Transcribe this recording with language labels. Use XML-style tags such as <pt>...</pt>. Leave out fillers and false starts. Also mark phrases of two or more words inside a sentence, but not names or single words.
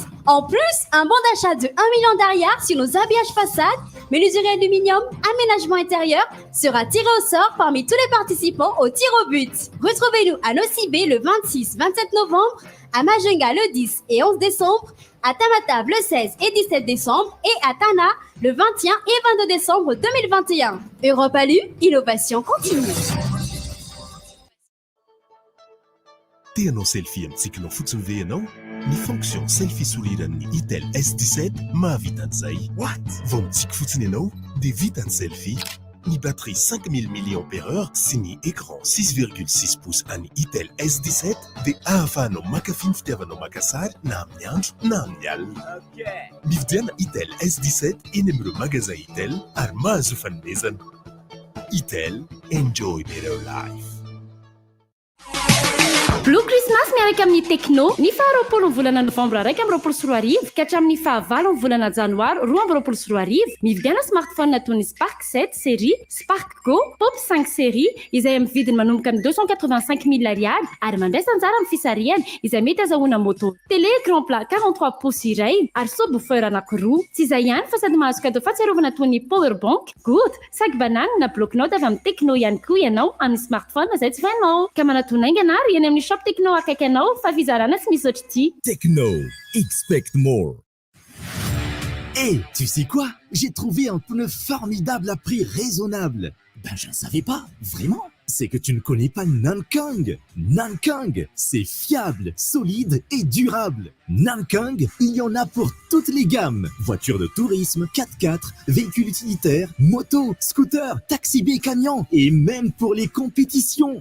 <fr>En plus, un bon d'achat de 1 million d'arrière sur nos habillages façades, menuiserie aluminium, aménagement intérieur sera tiré au sort parmi tous les participants au tir au but. Retrouvez-nous à Nocibé le 26-27 novembre, à Majenga le 10 et 11 décembre, à Tamatave le 16 et 17 décembre et à Tana le 21 et 22 décembre 2021. Europe Alu, innovation continue.</fr> <mg>Tianao selfie amintsika fotsiny ve ianao? Ny fonction selfie soliran'ny Itel S17 mahavita an'izay.</mg> <en>What?</en> <mg>Vao mitsika fotsiny ianao dia vita ny selfie. Ny batterie 5000 mAh sy ny écran 6,6 pouces an'ny Itel S17 dia ahafahanao makafy ny fitiavanao maka sary na amin'ny andro na amin'ny alina. Mividiana Itel S17 eny amin'ireo magasin Itel ary mahazo fanomezana. Itel,</mg> <en>enjoy better life.</en> <mg>Blue Christmas miaraka amin'ny Tecno ny faharoapolo ny volana novambra 2024 ka hatramin'ny fahavalo ny volana janoary 2024 mividiana smartphone toy ny Spark 7 série, Spark Go, Pop 5 série izay amin'ny vidiny manomboka ny 285,000 ariary ary mandraisa anjara amin'ny fisariany izay mety azahoana moto.</mg> <fr>Télé écran plat 43 pouces</fr> <mg>iray ary subwoofer anankiroa. Tsy izay ihany fa sady mahazo cadeau fahatsiarovana toy ny</mg> <en>power bank, good,</en> <fr>sac banane</fr> <mg>na bloc-notes avy amin'ny Tecno ihany koa ianao amin'ny smartphone izay tsy vainao. Ka manatonaingana ary eny amin'ny shop Tecno akaiky anao fa fizarana tsy misy ohatr'ity. Tecno,</mg> <en>expect more.</en> <fr>Et tu sais quoi? J'ai trouvé un pneu formidable à prix raisonnable. Ben je ne savais pas, vraiment. C'est que tu ne connais pas Nankang. Nankang, c'est fiable, solide et durable. Nankang, il y en a pour toutes les gammes. Voitures de tourisme, 4x4, véhicules utilitaires, motos, scooters, taxi B, camions et même pour les compétitions.</fr>